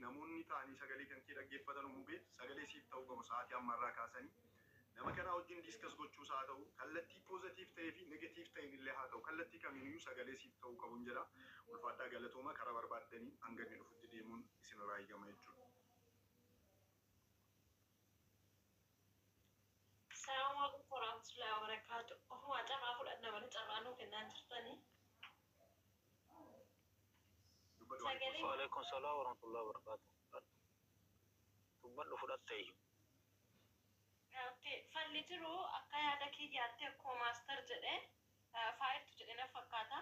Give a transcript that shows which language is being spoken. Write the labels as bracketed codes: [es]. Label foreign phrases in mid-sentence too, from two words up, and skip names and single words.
[om] Namoonni ta'anii sagalee kan kee dhaggeeffatan hubee sagalee siif ta'uu qabu sa'aatii ammarraa kaasanii nama kana wajjin diiskas gochuus haa ta'u kallattii poozitiif ta'ee fi negatiif ta'een illee haa ta'u kallattii kamiiniyyuu sagalee siif ta'uu qabuun jedha. Ulfaadhaa galatooma karaa barbaaddanii hanga inni dhufutti deemuun isinirraa eegama jechuudha. [ar] السلام عليكم ورحمة الله وبركاته. [om] Ofuma carraa fudhanna mana carraa nuu kennaan jirtanii. [ar] وعليكم السلام ورحمة الله وبركاته. [om] Dubbadhu fudhattee iyyuu. Falli jiru akka yaada kiyyaatti akkuma maastar jedhee faayirtu jedhee na fakkaata.